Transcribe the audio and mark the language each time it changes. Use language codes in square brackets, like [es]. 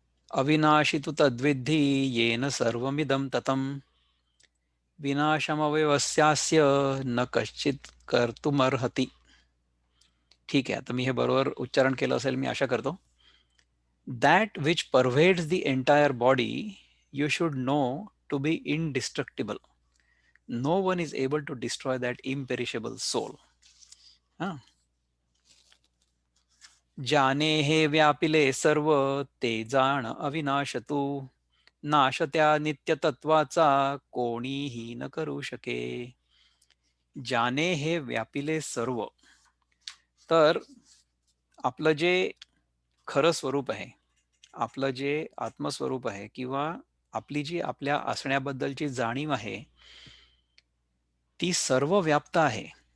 [sa] अविनाशी तु तद्विद्धि येन सर्वमिदं ततम् विनाशमवयवस्यास्य न कश्चित कर्तुमर्हति. [mr] ठीक आहे, आता मी हे बरोबर उच्चारण केलं असेल मी आशा करतो. [en] That which pervades the entire body you should know to be indestructible. No one is able to destroy that imperishable soul. [mr] जाने हे व्यापिले सर्व ते जाण अविनाश तू, नाश त्या नित्य तत्वाचा कोणीही न करू शके. जाने हे व्यापिले सर्व, तर आपलं जे खरं स्वरूप आहे, आपलं जे आत्मस्वरूप आहे किंवा आपली जी आपल्या असण्याबद्दलची जाणीव आहे ती सर्व व्याप्त आहे.